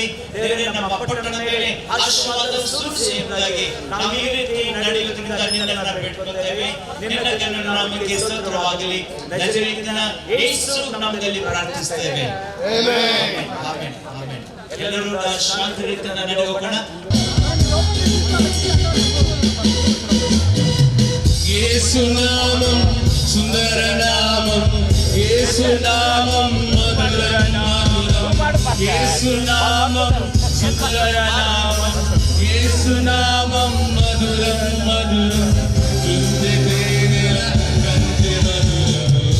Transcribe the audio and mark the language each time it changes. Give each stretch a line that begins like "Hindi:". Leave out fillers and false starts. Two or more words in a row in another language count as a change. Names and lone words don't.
Kannada: ದೇವರೇ, ನಮ್ಮ ಪಟ್ಟಣದ ಮೇಲೆ ಆಶೀರ್ವಾದದ ಸುರಿಸಿ ಎಂಬುದಾಗಿ ನಾವು ಈ ರೀತಿ ನಡೆಯುವುದರಿಂದ ನಿನ್ನನ್ನು ಬೇಡಿಕೊಳ್ಳುತ್ತೇವೆ. ನಿನ್ನ ಜನರ ನಾಮಕ್ಕೆ ಸ್ತೋತ್ರವಾಗಲಿ. ನಜರೇತಿನ ಯೇಸು ನಾಮದಲ್ಲಿ ಪ್ರಾರ್ಥಿಸುತ್ತೇವೆ. ಆಮೆನ್. ಆಮೆನ್. ಆಮೆನ್. ಎಲ್ಲರೂ ಶಾಂತಿ ರೀತಿಯಿಂದ ನಡೆಯೋಣ.
Telugu: యేసు నామం సుందర నామం, యేసు నామం మధుర నామం, యేసు నామం సుందర నామం, యేసు నామం మధురం మధురం, చుందె తేనెల కంచె మధురం.